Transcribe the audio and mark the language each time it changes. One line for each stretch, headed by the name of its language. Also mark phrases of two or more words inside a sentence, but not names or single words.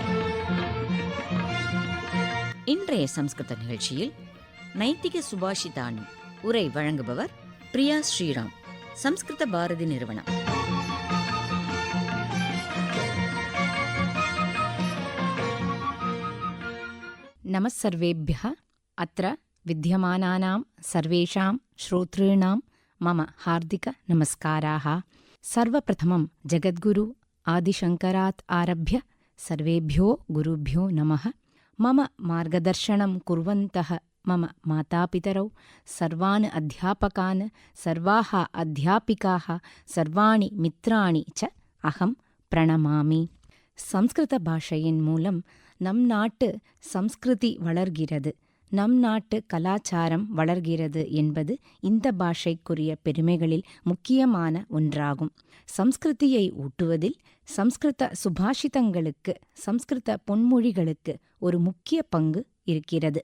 Tamil: இன்றைய சம்ஸ்கிருத நிகழ்ச்சியில் நைத்திக சுபாஷிதானி உரை வழங்குபவர் பிரியா ஸ்ரீராம், சம்ஸ்கிருத பாரதி நிறுவனம்.
Sanskrit: நமஸ்சர்வேभ्यः. अत्र विद्यमानानां सर्वेषां श्रोतॄणां मम हार्दिकनमस्काराः. सर्वप्रथमं जगद्गुरु आदिशङ्करात् आरभ्य सर्वेभ्यो गुरुभ्यो नमः. मम मार्गदर्शनं कुर्वन्तः मम मातापितरौ, सर्वान् अध्यापकान्, सर्वाः अध्यापिकाः, सर्वाणि मित्राणि च अहं प्रणमामि.
Tamil: சம்ஸ்கிருத பாஷையின் மூலம் நம் நாட்டு சம்ஸ்கிருதி வளர்கிறது, நம் நாட்டு கலாச்சாரம் வளர்கிறது என்பது இந்த பாஷைக்குரிய பெருமைகளில் முக்கியமான ஒன்றாகும். சம்ஸ்கிருதியை ஊட்டுவதில் சம்ஸ்கிருத சுபாஷிதங்களுக்கு, சம்ஸ்கிருத பொன்மொழிகளுக்கு ஒரு முக்கிய பங்கு இருக்கிறது.